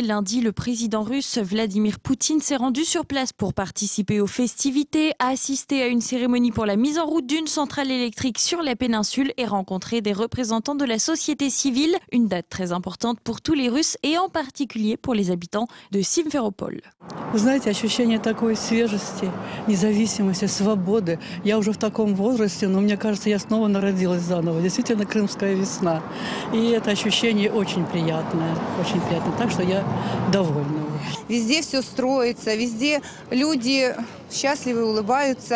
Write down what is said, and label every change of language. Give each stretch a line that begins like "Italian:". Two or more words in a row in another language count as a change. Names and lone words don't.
French: Lundi, le président russe Vladimir Poutine s'est rendu sur place pour participer aux festivités, assister à une cérémonie pour la mise en route d'une centrale électrique sur la péninsule et rencontrer des représentants de la société civile. Une date très importante pour tous les Russes et en particulier pour les habitants de Симферополь.
Russian: Вы знаете, ощущение такой свежести, независимости, свободы. Я уже в таком возрасте, но мне кажется, я снова народилась заново. Действительно, крымская весна. И это ощущение очень приятное. Так что я довольна. Везде все строится, везде люди счастливы, улыбаются.